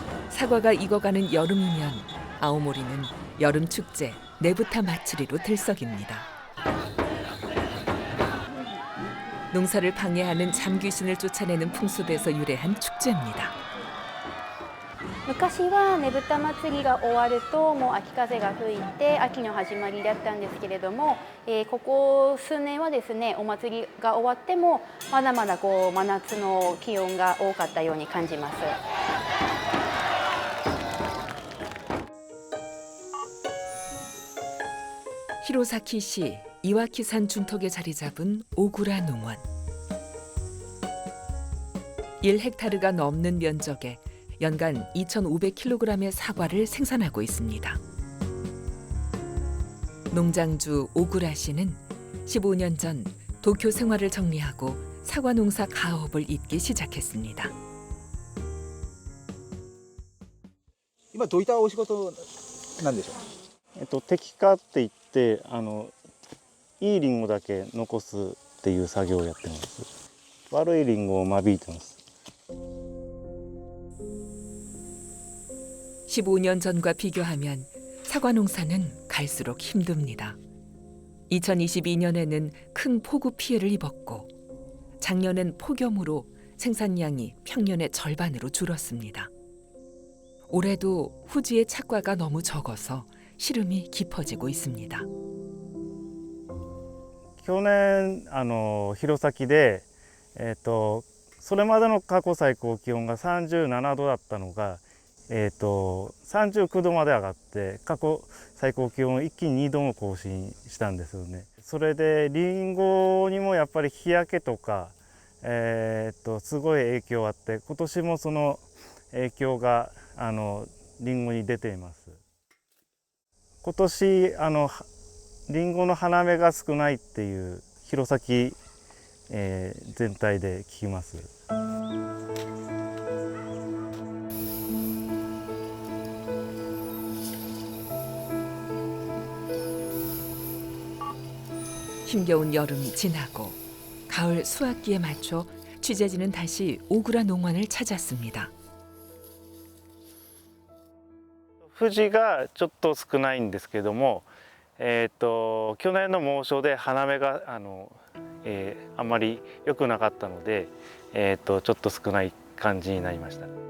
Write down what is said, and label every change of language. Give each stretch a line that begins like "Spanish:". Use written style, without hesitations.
Korean: 사과가 익어가는 여름이면 아오모리는 여름 축제 네부타 마츠리로 들썩입니다. 농사를 방해하는 잠귀신을 쫓아내는 풍습에서 유래한 축제입니다.
Japanese: 昔はねぶた祭りが終わるともう秋風が吹いて秋の始まりだったんですけれども、ここ数年はですねお祭りが終わってもまだまだこう真夏の気温が多かったように感じます。
Korean: 히로사키시 이와키산 중턱에 자리 잡은 오구라 농원. 1헥타르가 넘는 면적에 연간 2,500kg의 사과를 생산하고 있습니다. 농장주 오구라 씨는 15년 전 도쿄 생활을 정리하고 사과 농사 가업을 잇기 시작했습니다.
Japanese: 今どういったお仕事なんでしょう。摘果っていっていいリンゴだけ残すっていう作業をやってます。悪いリンゴを間引いてます。
Korean: 15년 전과 비교하면 사과 농사는 갈수록 힘듭니다. 2022년에는 큰 폭우 피해를 입었고 작년엔 폭염으로 생산량이 평년의 절반으로 줄었습니다. 올해도 후지의 착과가 너무 적어서 시름이 깊어지고 있습니다.
Japanese: 去年弘前でそれまでの過去最高気温が37度だったのが39度まで上がって過去最高気温を一気に2度も更新したんですよね。それでリンゴにもやっぱり日焼けとかすごい影響あって今年もその影響がリンゴに出ています。今年リンゴの花芽が少ないっていう弘前、全体で聞きます。
Korean: 힘겨운 여름이 지나고 가을 수확기에 맞춰 취재진은 다시 오구라 농원을 찾았습니다.
Japanese: 富士がちょっと少ないんですけども、去年の猛暑で花芽があんまり良くなかったので、ちょっと少ない感じになりました。